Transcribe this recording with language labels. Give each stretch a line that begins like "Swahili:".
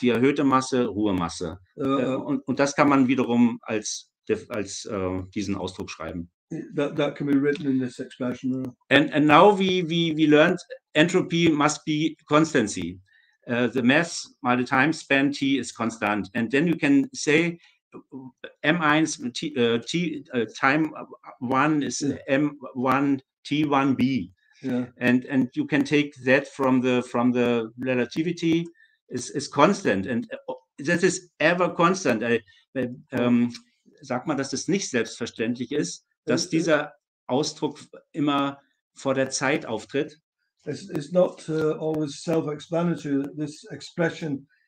German: Die erhöhte Masse, Ruhemasse. Und das kann man wiederum als diesen Ausdruck schreiben.
English: That can be written in this expression. And now we learned entropy must be constancy. The mass by the time span t is constant, and then you can say m1 time 1 is m1 t1b. Yeah. And you can take that from the relativity is constant, and that is ever constant.
German: Sagt man, dass es nicht selbstverständlich ist, dass dieser Ausdruck immer vor der Zeit auftritt.
English: It's not always self-explanatory that this expression